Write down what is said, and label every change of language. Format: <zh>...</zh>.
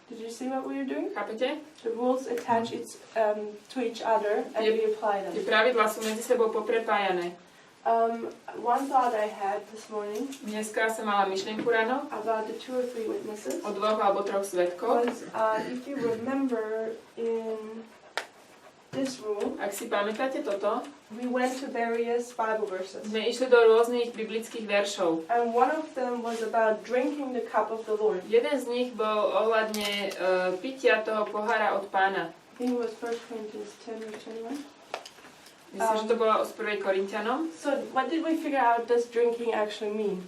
<en>Did you see what we were doing?</en> <sk>Chápete?</sk> <en>The rules attach to each other and we apply</en> <sk>Tie pravidlá sú medzi sebou poprepájané.</sk> <en>One thought I had this morning</en> <sk>Dneska som mala myšlienku ráno</sk> <en>about the 2 or 3 witnesses</en> <sk>o 2 alebo 3 svedkov.</sk> <en>was, if you remember in this rule,</en> <sk>Ak si pamätáte toto,</sk> <en>we went to various Bible verses.</en> <sk>sme išli do rôznych biblických veršov.</sk> <en>And one of them was about drinking the cup of the Lord.</en> <sk>Jeden z nich bol ohľadne pitia toho pohára od Pána.</sk> <en>I think it was 1 Corinthians 10 or 21.</en> <sk>Myslím, že to bolo z 1. Korinťanom.</sk> <en>So what did we figure out does drinking actually mean</en>